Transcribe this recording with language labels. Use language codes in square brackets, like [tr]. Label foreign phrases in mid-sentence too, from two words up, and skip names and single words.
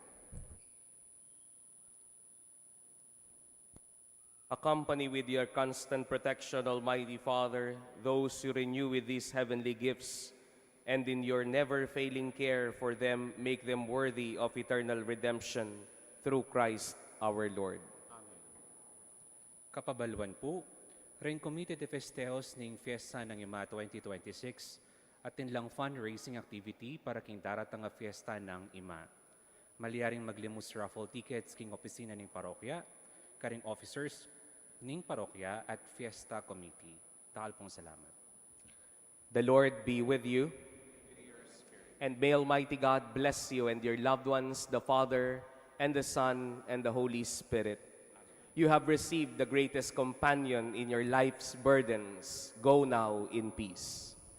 [en] Accompany with your constant protection, Almighty Father, those you renew with these heavenly gifts, and in your never-failing care for them, make them worthy of eternal redemption through Christ our Lord. [pam] Kapabalwan po, rin Comité de Festejos ning Fiesta ng Ima 2026 at tinlang [en] fundraising activity [pam] para king daratang nga fiesta ng Ima. Maliaring maglimus [en] raffle tickets [pam] king opisina ning parokya, karing officers ning parokya at [en] fiesta committee. [pam] Tahal pong salamat. [en] The Lord be with you. And may Almighty God bless you and your loved ones, the Father, and the Son, and the Holy Spirit. You have received the greatest companion in your life's burdens. Go now in peace.